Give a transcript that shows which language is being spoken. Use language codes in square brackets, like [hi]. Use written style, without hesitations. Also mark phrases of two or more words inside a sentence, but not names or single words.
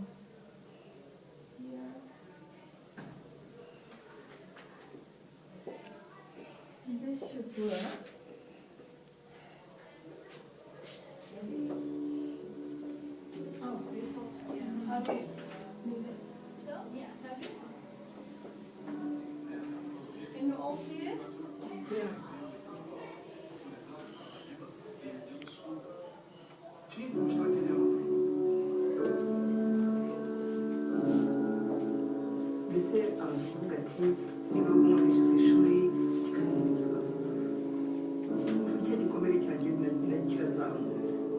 [en] Here. And this should work. Oh, how do you move it? So? Yeah, like this. Can you all see it? Yeah. [rw] mbese abanza kuvuga ati niba nkomeje ku ishuri kikagenza ibibazo ubu cya gikomere cyanjye kirazamutse